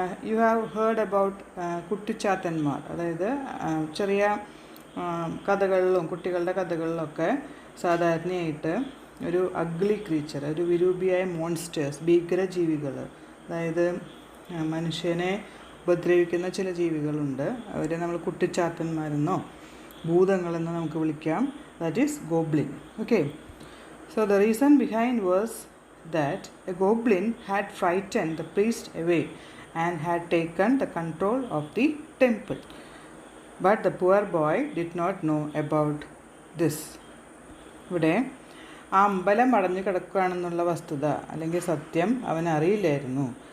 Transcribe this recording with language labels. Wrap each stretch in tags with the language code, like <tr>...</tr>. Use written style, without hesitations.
<en>You have heard about</en> <ml>കുട്ടിച്ചാത്തന്മാർ, അതായത് ചെറിയ കഥകളിലും കുട്ടികളുടെ കഥകളിലൊക്കെ സാധാരണയായിട്ട് ഒരു അഗ്ലി ക്രീച്ചർ, ഒരു വിരൂപിയായ മോൺസ്റ്റേഴ്സ്, ഭീകരജീവികൾ, അതായത് മനുഷ്യനെ ഉപദ്രവിക്കുന്ന ചില ജീവികളുണ്ട്. അവരെ നമ്മൾ കുട്ടിച്ചാത്തന്മാരെന്നോ ഭൂതങ്ങളെന്നോ നമുക്ക് വിളിക്കാം.</ml> <en>That is goblin. Okay, so the reason behind was that a goblin had frightened the priest away and had taken the control of the temple. But the poor boy did not know about this.</en> <ml>ഇവിടെ ആ അമ്പലം അടഞ്ഞു കിടക്കുകയാണെന്നുള്ള വസ്തുത അല്ലെങ്കിൽ സത്യം അവൻ അറിയില്ലായിരുന്നു.</ml>